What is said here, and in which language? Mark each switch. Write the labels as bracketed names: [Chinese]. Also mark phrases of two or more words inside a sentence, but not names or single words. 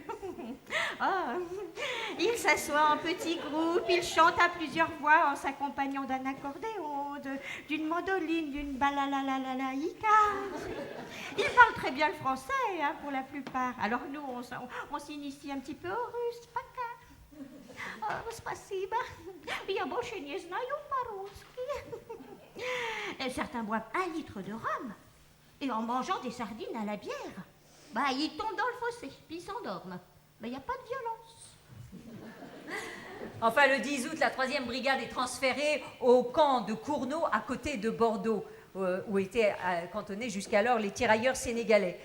[French] Ah, ils s'assoient en petits groupes, ils chantent à plusieurs voix en s'accompagnant d'un accordéon, d'une mandoline, d'une balalalalaïka. Ils parlent très bien le français, hein, pour la plupart. Alors nous, on s'initie un petit peu au russe, pas [Russian] Спасибо. Я больше не знаю по-русски. [French] Certains boivent 1 litre de rhum et en mangeant des sardines à la bière, ils tombent dans le fossé, puis ils s'endorment. Mais il n'y a pas de violence. Enfin, le 10 août, la 3e brigade est transférée au camp de Cournot, à côté de Bordeaux, où étaient cantonnés jusqu'alors les tirailleurs sénégalais.